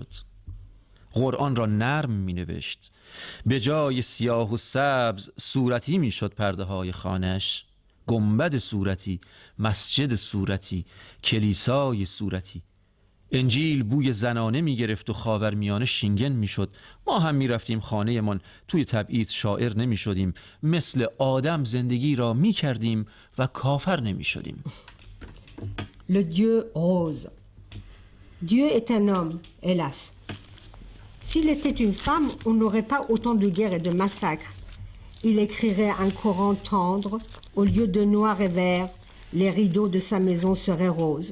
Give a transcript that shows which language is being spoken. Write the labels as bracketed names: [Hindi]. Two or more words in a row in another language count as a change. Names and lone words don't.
[Persian] قرآن را نرم می نوشت، به جای سیاه و سبز صورتی می شد پرده های خانش، گنبد صورتی، مسجد صورتی، کلیسای صورتی. انجیل بوی زنانه می گرفت و خاورمیانه شینگن می شد. ما هم می رفتیم خانه من، توی تبعید شاعر نمی شدیم، مثل آدم زندگی را می کردیم و کافر نمی شدیم. [French] Le Dieu rose. Dieu est un homme, hélas. S'il était une femme, on n'aurait pas autant de guerres et de massacres. Il écrirait un Coran tendre, au lieu de noir et vert, les rideaux de sa maison seraient roses.